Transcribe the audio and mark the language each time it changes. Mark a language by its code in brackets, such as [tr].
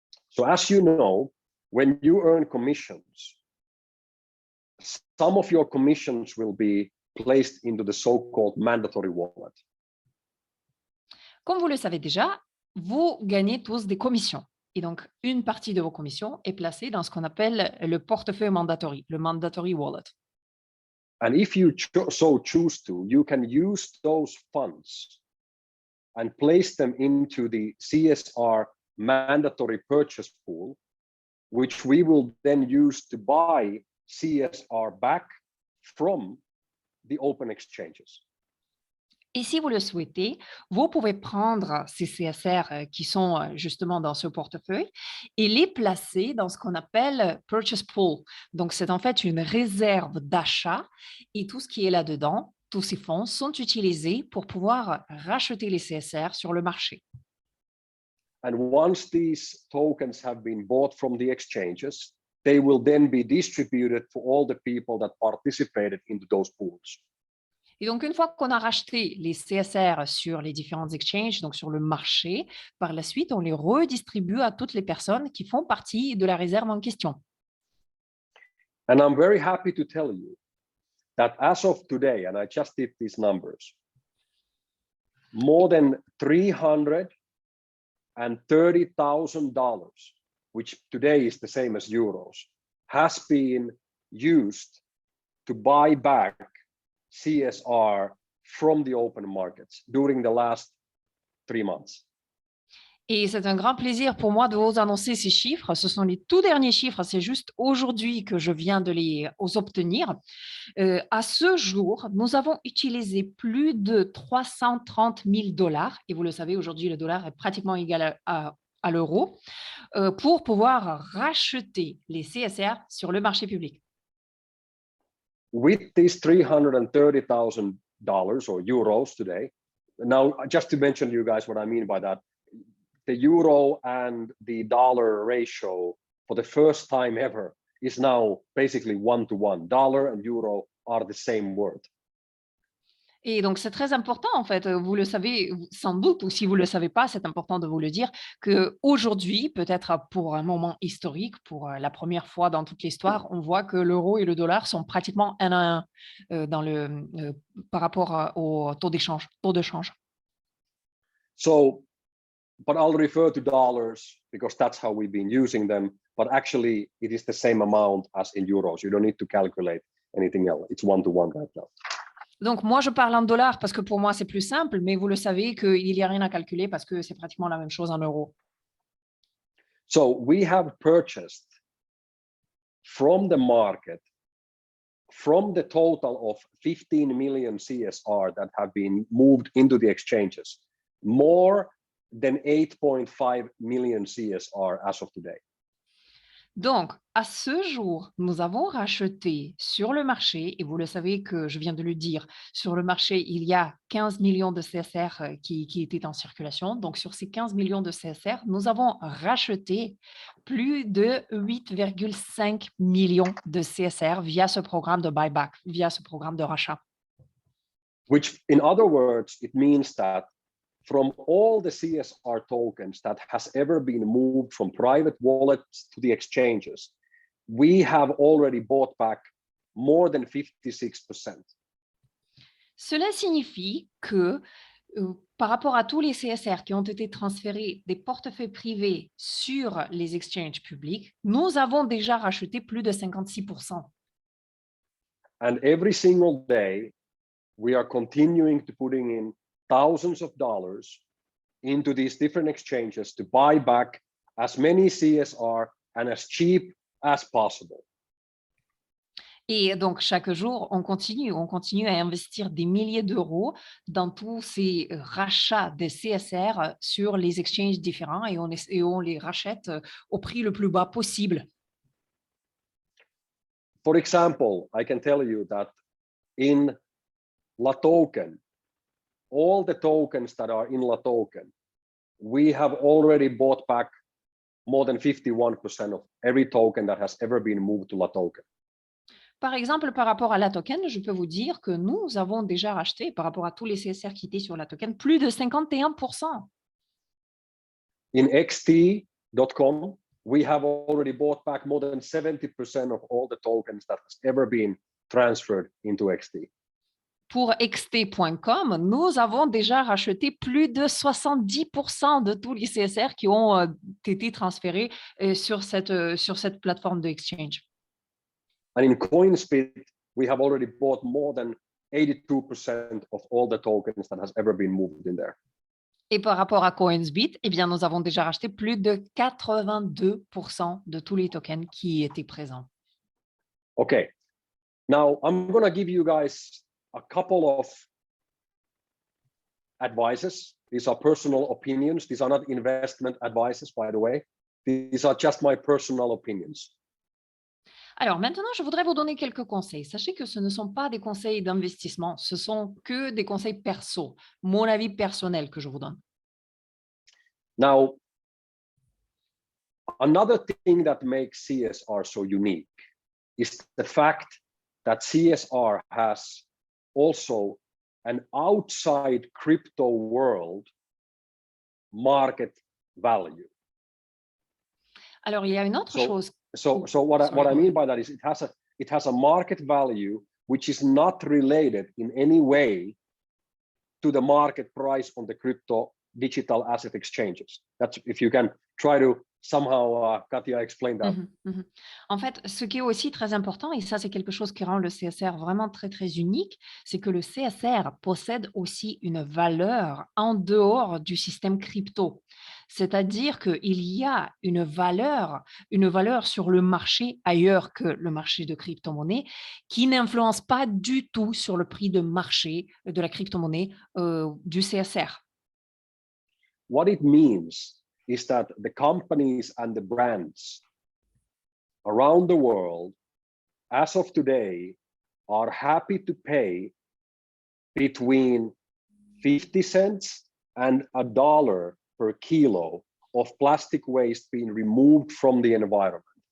[en] So as you know, when you earn commissions, some of your commissions will be placed into the so-called mandatory wallet. [fr] Comme vous le savez déjà, vous gagnez tous des commissions. Et donc, une partie de vos commissions est placée dans ce qu'on appelle le portefeuille mandatory, le [en] mandatory wallet. And if you so choose to, you can use those funds and place them into the CSR mandatory purchase pool, which we will then use to buy CSR back from the open exchanges. [fr] Et si vous le souhaitez, vous pouvez prendre ces CSR qui sont justement dans ce portefeuille et les placer dans ce qu'on appelle [en] purchase pool. [fr] Donc, c'est en fait une réserve d'achat et tout ce qui est là-dedans, tous ces fonds sont utilisés pour pouvoir racheter les CSR sur le marché. [en] And once these tokens have been bought from the exchanges, they will then be distributed for all the people that participated into those pools. [fr] Et donc, une fois qu'on a racheté les CSR sur les différentes exchanges, donc sur le marché, par la suite, on les redistribue à toutes les personnes qui font partie de la réserve en question. [en] And I'm very happy to tell you that as of today, and I just did these numbers, more than $330,000, which today is the same as euros, has been used to buy back CSR from the open markets during the last 3 months. [fr] Et c'est un grand plaisir pour moi de vous annoncer ces chiffres. Ce sont les tout derniers chiffres. C'est juste aujourd'hui que je viens de les obtenir. À ce jour, nous avons utilisé plus de $330,000. Et vous le savez, aujourd'hui, le dollar est pratiquement égal à l'euro pour pouvoir racheter les CSR sur le marché public. [en] With these $330,000 or euros today, now just to mention you guys what I mean by that, the euro and the dollar ratio for the first time ever is now basically 1-to-1. Dollar and euro are the same word. [fr] Et donc, c'est très important, en fait. Vous le savez sans doute, ou si vous ne le savez pas, c'est important de vous le dire, qu'aujourd'hui, peut-être pour un moment historique, pour la première fois dans toute l'histoire, on voit que l'euro et le dollar sont pratiquement 1 à 1 par rapport au taux de change. [en] So, but I'll refer to dollars because that's how we've been using them. But actually, it is the same amount as in euros. You don't need to calculate anything else. It's 1-to-1 right now. [fr] Donc, moi, je parle en dollars parce que pour moi, c'est plus simple, mais vous le savez qu'il n'y a rien à calculer parce que c'est pratiquement la même chose en euros. [en] So we have purchased from the market, from the total of 15 million CSR that have been moved into the exchanges, more than 8.5 million CSR as of today. [fr] Donc, à ce jour, nous avons racheté sur le marché, et vous le savez que je viens de le dire, sur le marché, il y a 15 millions de CSR qui étaient en circulation. Donc, sur ces 15 millions de CSR, nous avons racheté plus de 8,5 millions de CSR via ce programme de buyback, via ce programme de rachat. [en] Which, in other words, it means that from all the CSR tokens that has ever been moved from private wallets to the exchanges, we have already bought back more than 56%. [fr] Cela signifie que par rapport à tous les CSR qui ont été transférés des portefeuilles privés sur les exchanges publics, nous avons déjà racheté plus de 56%. [en] And every single day, we are continuing to putting in thousands of dollars into these different exchanges to buy back as many CSR and as cheap as possible. [fr] Et donc, chaque jour, on continue à investir des milliers d'euros dans tous ces rachats de CSR sur les exchanges différents et on les rachète au prix le plus bas possible. [en] For example, I can tell you that in LaToken, all the tokens that are in LaToken, we have already bought back more than 51% of every token that has ever been moved to LaToken. [fr] Par exemple, par rapport à la token, je peux vous dire que nous avons déjà racheté, par rapport à tous les CSR qui étaient sur la token, plus de 51%. [en] In XT.com, we have already bought back more than 70% of all the tokens that has ever been transferred into XT. [fr] Pour xt.com, nous avons déjà racheté plus de 70% de tous les CSR qui ont été transférés sur cette plateforme de exchange. [en] And in CoinSpit, we have already bought more than 82% of all the tokens that has ever been moved in there. [fr] Et par rapport à CoinsBit, eh bien, nous avons déjà racheté plus de 82% de tous les tokens qui étaient présents. [en] Okay, now I'm going to give you guys a couple of advices. These are personal opinions. These are not investment advices, by the way. These are just my personal opinions. [fr] Alors maintenant, je voudrais vous donner quelques conseils. Sachez que ce ne sont pas des conseils d'investissement, ce sont que des conseils perso, mon avis personnel que je vous donne. [en] Now, another thing that makes CSR so unique is the fact that CSR has also an outside crypto world market value. [fr] Alors, il y a une autre chose. [en] So what I mean by that is it has a market value which is not related in any way to the market price on the crypto digital asset exchanges. That's if you can try to somehow, Katja, explain that. [fr] En fait, ce qui est aussi très important, et ça c'est quelque chose qui rend le CSR vraiment très très unique, c'est que le CSR possède aussi une valeur en dehors du système crypto. C'est-à-dire qu'il y a une valeur sur le marché ailleurs que le marché de crypto-monnaie qui n'influence pas du tout sur le prix de marché de la crypto-monnaie du CSR. [en] What it means is that the companies and the brands around the world, as of today, are happy to pay between 50 cents and $1 per kilo of plastic waste being removed from the environment.